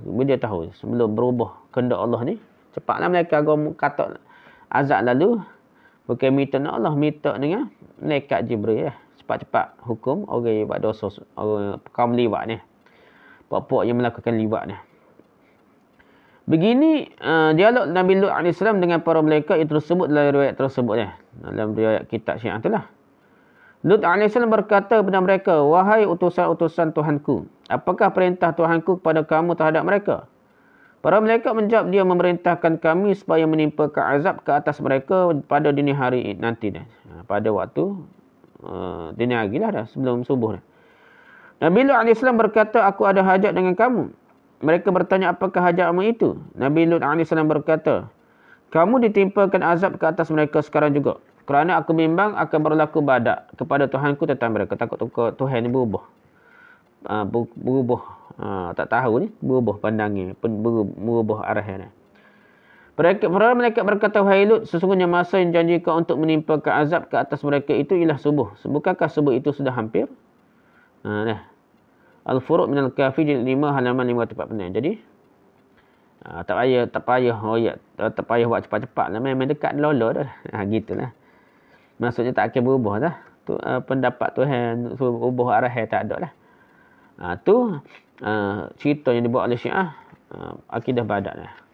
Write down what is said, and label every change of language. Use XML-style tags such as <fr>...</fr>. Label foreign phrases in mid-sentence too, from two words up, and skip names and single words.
<ms>Dia tahu sebelum berubah kehendak Allah ni. Cepatlah mereka kata azab lalu. Bukan minta dengan Allah. Minta dengan malaikat Jibril. Cepat-cepat hukum orang yang buat dosa. Kaum liwat ni. Puak-puak yang melakukan liwat ni. Begini dialog Nabi Lut AS dengan para malaikat yang tersebut dalam riwayat tersebut. Dalam riwayat kitab Syiah itulah. Lut AS berkata kepada mereka, wahai utusan-utusan Tuhanku, apakah perintah Tuhanku kepada kamu terhadap mereka? Para malaikat menjawab, dia memerintahkan kami supaya menimpakan azab ke atas mereka pada dini hari nanti. Pada waktu dini hari lah dah, sebelum subuh dah. Nabi Lut AS berkata, aku ada hajat dengan kamu. mereka bertanya, apakah hajatmu itu? Nabi Lut AS berkata, kamu ditimpakan azab ke atas mereka sekarang juga. Kerana aku bimbang akan berlaku badak kepada Tuhanku tentang mereka. Takut Tuhan ni berubah. Berubah. Tak tahu ni. Berubah pandangnya. Berubah arahnya. Para malaikat berkata, wahai Lut, sesungguhnya masa yang janjikan untuk menimpakan azab ke atas mereka itu ialah subuh. Bukankah subuh itu sudah hampir? Al-Furuq minal Kafi jilid 5 halaman 546. Jadi tak payah buat cepat-cepat lah. Memang dekat lola dah. Gitulah. Maksudnya tak akan berubah dah. Pendapat Tuhan berubah arah tak ada lah. Tu cerita yang dibuat oleh Syiah, akidah badak lah.</ms>